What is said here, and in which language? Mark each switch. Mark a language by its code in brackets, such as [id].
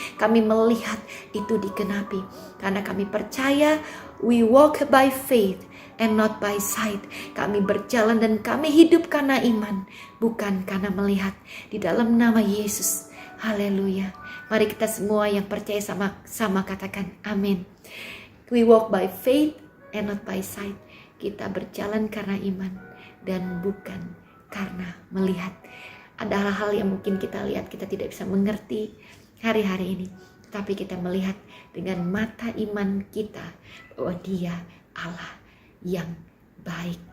[id] Kami melihat itu digenapi, karena kami percaya [en] we walk by faith and not by sight. [id] Kami berjalan dan kami hidup karena iman, bukan karena melihat. Di dalam nama Yesus, haleluya. Mari kita semua yang percaya sama-sama katakan amin. [en] We walk by faith and not by sight. [id] Kita berjalan karena iman dan bukan karena melihat. Ada hal-hal yang mungkin kita lihat kita tidak bisa mengerti hari-hari ini, tapi kita melihat dengan mata iman kita bahwa Dia Allah yang baik.